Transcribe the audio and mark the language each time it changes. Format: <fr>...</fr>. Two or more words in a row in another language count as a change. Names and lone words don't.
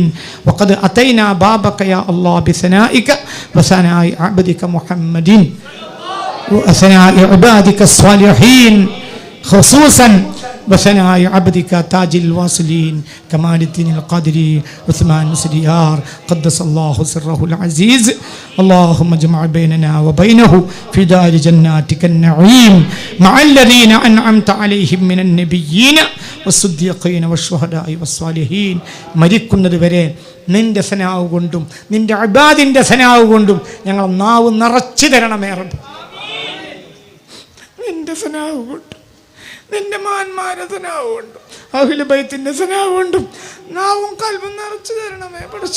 <ar>وقد أتينا بابك يا الله بثنائك وثناء عبدك محمد وثناء عبادك الصالحين خصوصا وثناء عبدك تاج الواصلين كمال الدين القادري عثمان سديار قدس الله سره العزيز. اللهم اجمع بيننا وبينه في دار جناتك النعيم مع الذين أنعمت عليهم من النبيين والصديقين والشهداء والصالحين.</ar> <ml>മരിക്കുന്നത് വരെ നിന്റെ സനാവ് കൊണ്ടും നിന്റെ ഇബാദിന്റെ സനാവ് കൊണ്ടും ഞങ്ങൾ നാവ് നിറച്ചു തരണമേ റബ്ബ്. നിന്റെ സനാവ് കൊണ്ടും നിന്റെ മാന്മാരെ സനാവ് കൊണ്ടും അഹ്ലു ബൈത്തിന്റെ സനാവ് കൊണ്ടും നാവും കൽബും നിറച്ചു തരണമേ പഠിച്ചു.</ml>